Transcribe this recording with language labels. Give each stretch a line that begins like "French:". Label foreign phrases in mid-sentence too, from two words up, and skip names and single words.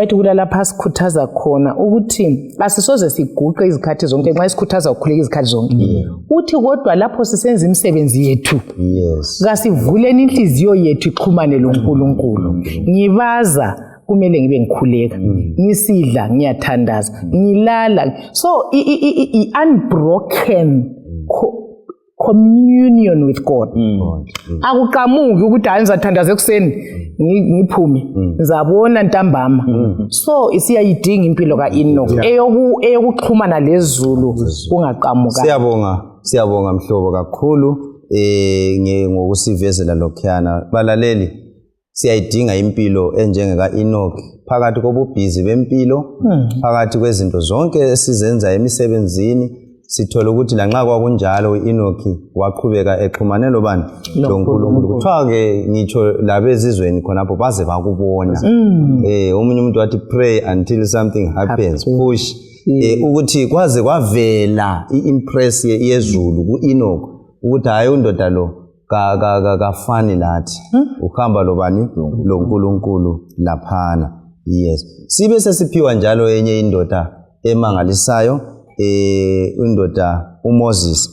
North Ndebele: White kulalapha sikhuthaza khona ukuthi asisoze siguqe izikhathi zonke nxa sikhuthaza ukukhuleka izikhathi zonke. Uthi kodwa lapho sisenza imisebenzi yethu kasivuleni inhliziyo yethu ixhumane loNkulunkulu. Ngibaza kumele ngibe ngikhuleka, ngisidla ngiyathandaza, ngilala.
English: So unbroken communion with God.
North Ndebele: Akuqhamuki ukuthi hayi ngizathandaza ekuseni ngiphume ngizabona ntambama. So isiyayidinga impilo kaEnoch eyokuxhumana lezulu kungaqhamuka. Siyabonga mhlobo kakhulu ngokusivezela lokhuyana. Balaleli, siyayidinga impilo enjengeka Enoch phakathi kobubhizi bempilo, phakathi kwezinto zonke esizenza emisebenzini. Sithola ukuthi lanxa kwakunjalo uEnoch waqhubeka exhumane lobani loNkulunkulu. Kuthiwa ke ngitsho labezizweni khonapho baze bakubona. Omunye umuntu wathi
English: pray until something happens. Push.
North Ndebele: Ukuthi kwaze kwavela iimpress yezulu kuEnoch ukuthi hayi undoda lo kafani lathi. Uhamba lobani loNkulunkulu laphana. Yes. Sibe sesiphiwa njalo enye indoda emangalisayo, indoda uMoses.